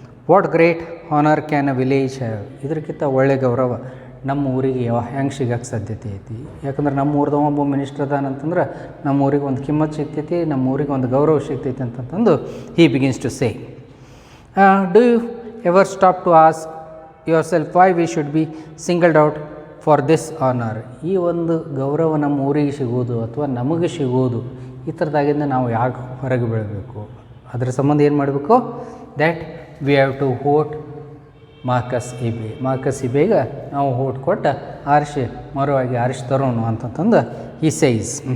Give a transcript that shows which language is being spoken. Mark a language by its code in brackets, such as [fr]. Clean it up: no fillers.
[en] What great honour can a village have. [kn] ಇದಕ್ಕಿಂತ ಒಳ್ಳೆ ಗೌರವ ನಮ್ಮ ಊರಿಗೆ ಹೆಂಗೆ ಸಿಗೋಕ್ಕೆ ಸಾಧ್ಯತೆ ಐತಿ. ಯಾಕಂದ್ರೆ ನಮ್ಮ ಊರ್ದವ ಒಬ್ಬ ಮಿನಿಸ್ಟರ್ ಅದಾನಂತಂದ್ರೆ ನಮ್ಮ ಊರಿಗೆ ಒಂದು ಕಿಮ್ಮತ್ತು ಸಿಗ್ತೈತಿ, ನಮ್ಮ ಊರಿಗೆ ಒಂದು ಗೌರವ ಸಿಗ್ತೈತಿ ಅಂತಂತಂದು [en] He begins to say. Do you ever stop to ask yourself why we should be singled out for this honor. [kn] ಈ ಒಂದು ಗೌರವ ನಮ್ಮ ಊರಿಗೆ ಸಿಗೋದು ಅಥವಾ ನಮಗೆ ಸಿಗೋದು ಈ ಥರದಾಗಿಂದ ನಾವು ಯಾಕೆ ಹೊರಗೆ ಬೀಳಬೇಕು, ಅದರ ಸಂಬಂಧ ಏನು ಮಾಡಬೇಕು, [en] that we have to vote [kn] Marcus ಇಬೆ. Marcus ಇಬೆಗೆ ನಾವು ವೋಟ್ ಕೊಟ್ಟು ಆರಿಸಿ ಮರುವಾಗಿ ಆರಿಸಿ ತರೋಣ ಅಂತಂದು [en] ಈ ಸೈಸ್.